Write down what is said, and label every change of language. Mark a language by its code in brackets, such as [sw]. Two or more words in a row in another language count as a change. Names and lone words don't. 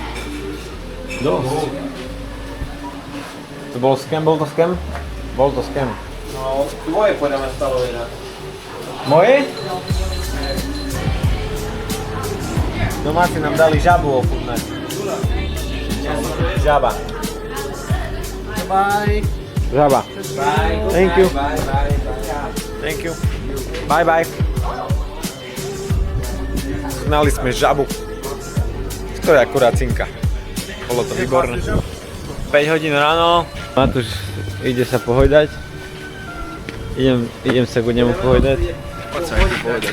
[sk] Dosť. To bol scam, bol to scam? Bol to scam. No, tvoje podľa mňa stalo inak. Moje? Domáci nám dali žabu ochutnať. Žaba. [en] Bye. Žaba. Bye. Thank you. Bye. Thank you. Bye bye. [sk] Znali sme žabu. To je akurát cinka. Bolo to výborné. 5 hodín ráno. Matúš ide sa pohojdať. Idem sa ku nemu pohojdať. Poď sa aj tu povedať.